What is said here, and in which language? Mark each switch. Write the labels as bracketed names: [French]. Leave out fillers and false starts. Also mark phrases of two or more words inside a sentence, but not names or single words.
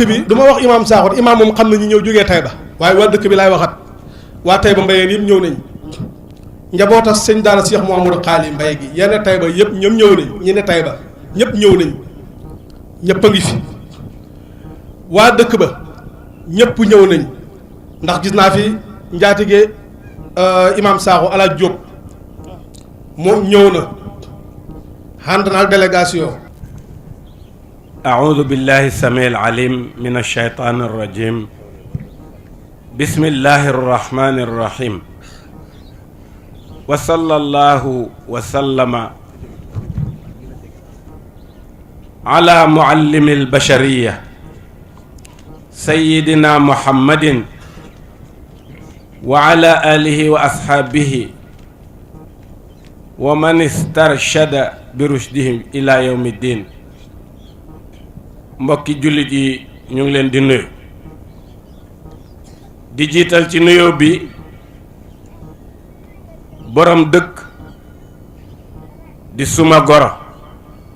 [Wolof] bi du ma wax imaam Sakho imaam moom xam na ñu ñëw jógee Taïba waaye waa dëkk bi laay waxat waa Taïba Mbayeen yëpp ñëw nañ njabootas sëñ daara Cheikh Mouhamadou Xaali Mbay gi yenn Taïba yëpp ñoom ñëw nañ ñi ne Taïba ñëpp ñëw nañ ñëpp a ngi fi waa dëkk ba ñëpp ñëw nañ ndax gis naa fi njaatige imaam Sakho Alaaj Diop moom ñëw na ànd na ak délégation. [Arabic] أعوذ بالله السميع العليم من الشيطان الرجيم بسم الله الرحمن الرحيم وصلى الله وسلم على معلم البشرية سيدنا محمد وعلى آله وأصحابه ومن استرشد برشدهم إلى يوم الدين [Wolof] mbokki jullit yi ñu ngi leen di nuyu di jiital ci nuyoo bi borom dëkk di suma goro